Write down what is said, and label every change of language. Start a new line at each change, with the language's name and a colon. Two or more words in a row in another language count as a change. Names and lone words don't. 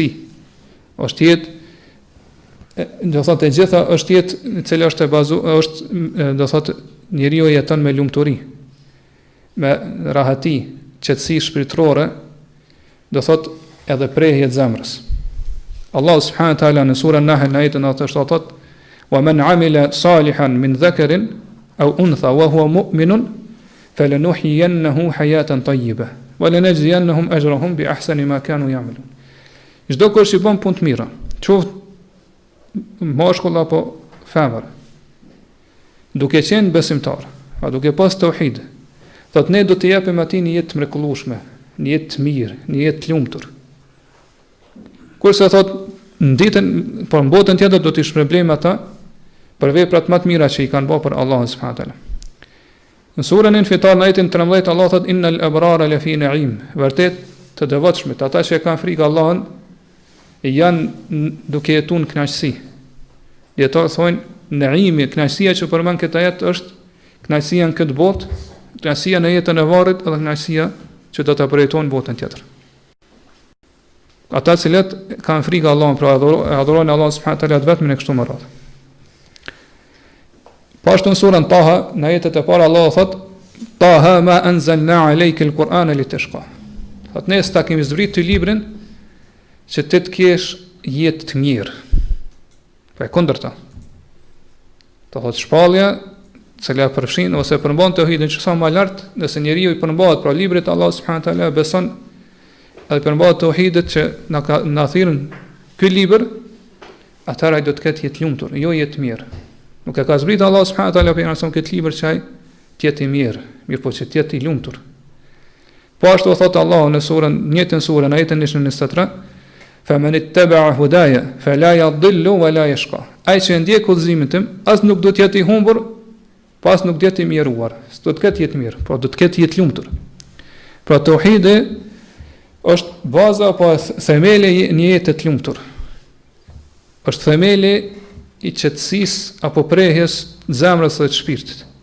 Albanian: Është jetë, do thotë e gjitha është jetë e cila është e bazuar, është do thotë njeriu jeton me lumturi, me rahati, qetësi shpirtërore, do thotë edhe prehje të zemrës. Allah
Arabic: سبحانه وتعالى
Albanian: në surën Nahl në ajetin 87 thotë:
Arabic: "ومن عمل صالحا من ذكر أو أنثى وهو مؤمن فلنحيينه حياة طيبة ولنجزينهم أجرهم بأحسن ما كانوا يعملون."
Albanian: Çdo kush i bën punë të mira, qoftë mashkull apo femër, duke qenë besimtar, a duke pas tauhid, thotë ne do të japim atij një jetë të mrekullueshme, një jetë të mirë, një jetë të lumtur. Kurse thotë në ditën, por në botën tjetër do t'i shpërblejmë ata për veprat më të mira që i kanë bërë për Allahun
Arabic: سبحانه وتعالى.
Albanian: Në surën Infitar në ajetin 13 Allah thotë:
Arabic: "إن الأبرار لفي نعيم."
Albanian: Vërtet të devotshmit, ata që e kanë frikë Allahun, janë duke jetuar në kënaqësi. Dietar thonë naimi, kënaqësia që përmend këtë ajet është kënaqësia në këtë botë, kënaqësia në jetën e varrit edhe kënaqësia që do ta përjetojnë botën tjetër. Ata cilët kanë frikë Allahun, pra adhurojnë Allahun
Arabic: سبحانه وتعالى
Albanian: vetëm në kështu më radhë. Po ashtu në surën Taha, në ajetet e para Allah thotë:
Arabic: "طه ما أنزلنا عليك القرآن لتشقى."
Albanian: Thotë ne s'ta kemi zbritur ty librin që ti të kesh jetë të mirë. Po e kundërta. Do thotë shpallja, cila përfshin ose përmban tauhidin që sa më lart, nëse njeriu i përmbahet pra librit të Allahut
Arabic: سبحانه وتعالى,
Albanian: beson edhe përmbahet tauhidit që na thirrën ky libër, atëherë ai do të ketë jetë lumtur, jo jetë mirë. Nuk e ka zbritur Allah
Arabic: سبحانه وتعالى
Albanian: për nëse këtë libër që ai të jetë i mirë, mirë po që të jetë i lumtur. Po ashtu thotë Allahu në surën, njëjtën surën, ajetin 23,
Arabic: "فمن اتبع هداي فلا يضل ولا يشقى."
Albanian: Ai që ndjek udhëzimin tim, as nuk do të jetë i humbur, pas nuk do të jetë i mjeruar. S'do të ketë jetë mirë, por do të ketë jetë lumtur. Pra tauhidi është baza apo themeli i një jete të lumtur. Është themeli i qetësisë apo prehjes të zemrës dhe të shpirtit.